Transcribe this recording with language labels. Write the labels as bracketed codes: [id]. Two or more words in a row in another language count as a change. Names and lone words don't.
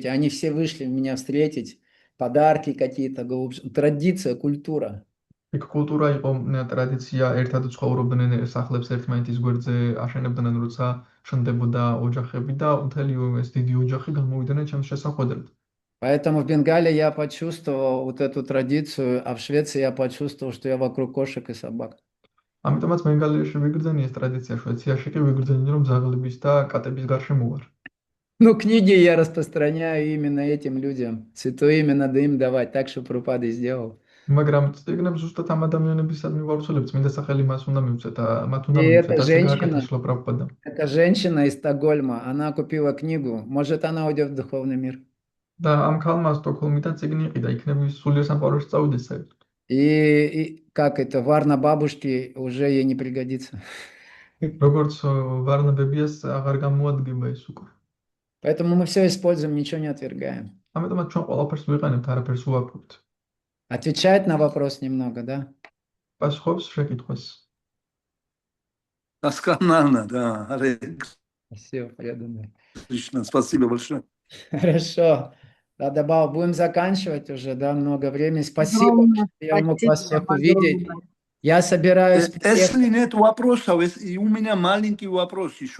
[ru] Они все вышли меня встретить, подарки какие-то, традиция, культура. [ka] იქ კულტურა იყო, ტრადიცია, ერთად ცხოვრობდნენ სახლებს ერთმანეთის გვერდზე, აშენებდნენ როცა შენდებოდა ოჯახები და მთელი ეს დიდი ოჯახი გამოვიდნენ ჩემს შესახვედრად. [ru] Поэтому в Бенгалии я почувствовал вот эту традицию, а в Швеции я почувствовал, что я вокруг кошек и собак. [ka] ამიტომაც ბენგალიაში ვიგრძენი ეს ტრადიცია, შვეიცარიაში კი ვიგრძენი, რომ ძაღლების და კატების გარშემო ვარ. [ru] Ну, книги я распространяю именно этим людям. Святое имя надо им давать, так что Прабхупада и сделал. [ka] მაგრამ წიგნებს ზუსტად ამ ადამიანებისადმი ვავრცელებ, წმინდა სახელი მას უნდა მივცეთ, მათ [ru] И [ka] უნდა მივცეთ, ასე გააკეთეს პრაბჰუპადამ. [ru] эта женщина из Стокгольма, она купила книгу. Может, она уйдет в духовный мир. [ka] და ამ ქალმა სტოკჰოლმიდან წიგნი იყიდა, იქნები სულიერ სამყაროში წავიდეს საერთოდ. [ru] И как это, варна бабушки уже ей не пригодится. [ka] როგორც ვარნა ბებიას აღარ გამოადგება ეს უკვე. [ru] Поэтому мы все используем, ничего не отвергаем. [ka] ამიტომაც ჩვენ ყველაფერს ვიყენებთ, არაფერს უარყოფთ. [ru] Отвечает на вопрос немного, да? [ka] პასუხობს შეკითხვას. [ru] Досконально, да. Харе Спасибо, преданный. Кришна, спасибо большое. Хорошо. Да, Баба, будем заканчивать уже, да, много времени. Спасибо, Огромное что я мог вас спасибо, всех увидеть. огромное. Я собираюсь... Если нет вопросов, и у меня маленький вопрос еще.